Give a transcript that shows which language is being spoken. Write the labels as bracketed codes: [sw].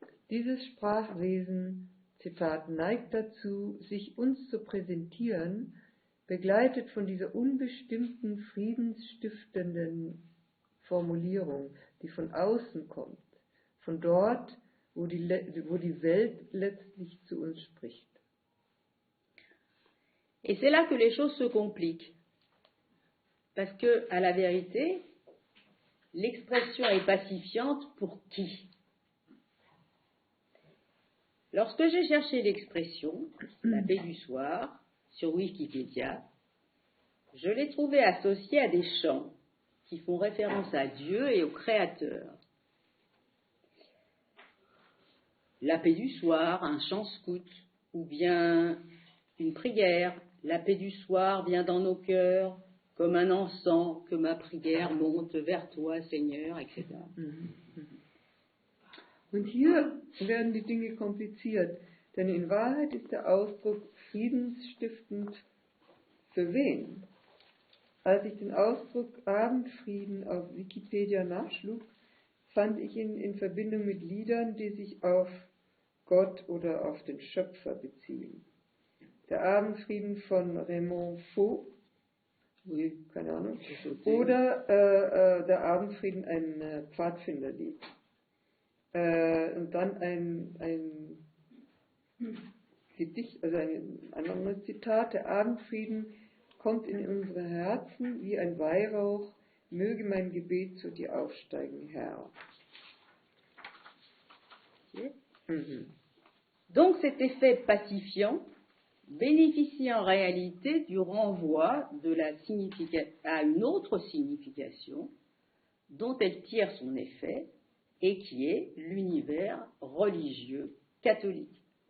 [de] Dieses Sprachwesen, Zitat, neigt dazu, sich uns zu präsentieren, begleitet von dieser unbestimmten, friedensstiftenden Formulierung, die von außen kommt, von dort, wo die Welt letztlich zu uns spricht. [fr] Et c'est là que les choses se compliquent. Parce que, à la vérité, l'expression est pacifiante pour qui? Lorsque j'ai cherché l'expression, la paix du soir, sur Wikipédia, je l'ai trouvée associée à des chants qui font référence à Dieu et au Créateur. La paix du soir, un chant scout, ou bien une prière, la paix du soir vient dans nos cœurs, comme un encens que ma prière monte vers toi, Seigneur, etc. [de] Und hier werden die Dinge kompliziert, denn in Wahrheit ist der Ausdruck friedensstiftend für wen? Als ich den Ausdruck Abendfrieden auf Wikipedia nachschlug, fand ich ihn in Verbindung mit Liedern, die sich auf Gott oder auf den Schöpfer beziehen. Der Abendfrieden von Raymond Faux, keine Ahnung, oder der Abendfrieden, ein Pfadfinderlied. Und dann ein Gedicht, also ein anderes Zitat, der Abendfrieden kommt in unsere Herzen wie ein Weihrauch, möge mein Gebet zu dir aufsteigen, Herr. [fr] Donc cet effet pacifiant bénéficie en réalité du renvoi de la à une autre signification dont elle tire son effet et qui est l'univers religieux catholique.